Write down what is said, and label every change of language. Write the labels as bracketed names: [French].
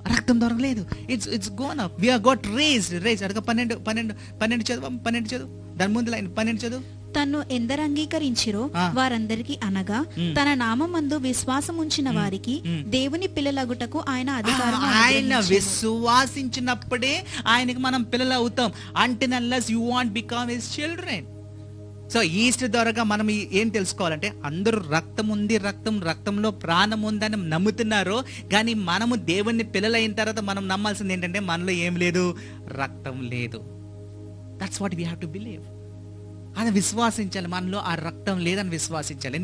[Telugu] రక్తం ద్వారా లేదు. [English] It's gone up. We are got raised. [Telugu] అడగ 12 చదువు. దాని ముందు లైన్ 12 చదువు. తన్ను ఎందరు అంగీకరించిరో వారందరికి అనగా తన నామమందు విశ్వాసం ఉంచిన వారికి దేవుని పిల్లలగుటకు ఆయన అధికారం ఆయన విశ్వాసించినప్పుడే ఆయనకి మనం పిల్లలు అవుతాం. [English] until unless you won't become his children. [Telugu] So Easter ద్వారా మనం ఏం తెలుసుకోవాలంటే అందరూ రక్తం ఉంది, రక్తంలో ప్రాణం ఉందని నమ్ముతున్నారు. కానీ మనము దేవుని పిల్లలైన తర్వాత మనం నమ్మాల్సింది ఏంటంటే మనలో ఏం లేదు, రక్తం లేదు. [English] That's what we have to believe. [Telugu] అది విశ్వాసించాలి, మనలో ఆ రక్తం లేదని విశ్వాసించాలి.